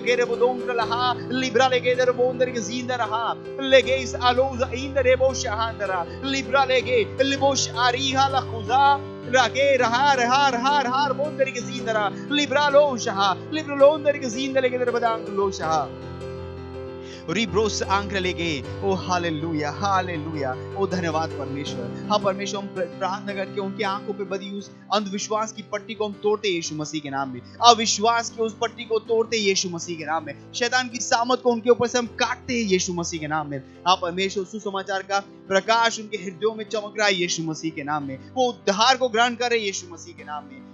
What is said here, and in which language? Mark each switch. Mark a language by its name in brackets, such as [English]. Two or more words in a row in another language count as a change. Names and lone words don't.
[Hindi] gere bodonglaha librale geder bonder gezindara legeis aloza indere boshandara libralege libosh ariha la khuza rage har bonder gezindara libralo shaha libralonder gezindele geder badang lo shaha रिब्रोस आंक्र लेगे ओ हालेलुया हालेलुया ओ धन्यवाद परमेश्वर। हाँ परमेश्वर, हम प्रार्थना करके उनकी आंखों पे बदी उस अंधविश्वास की पट्टी को हम तोड़ते यीशु मसीह के नाम में, अविश्वास की उस पट्टी को तोड़ते यीशु मसीह के नाम में, शैतान की सामत को उनके ऊपर से हम काटते हैं यीशु मसीह के नाम में। हाँ परमेश्वर, सुसमाचार का प्रकाश उनके हृदयों में चमक रहा है यीशु मसीह के नाम में, वो उद्धार को ग्रहण कर रहे यीशु मसीह के नाम में।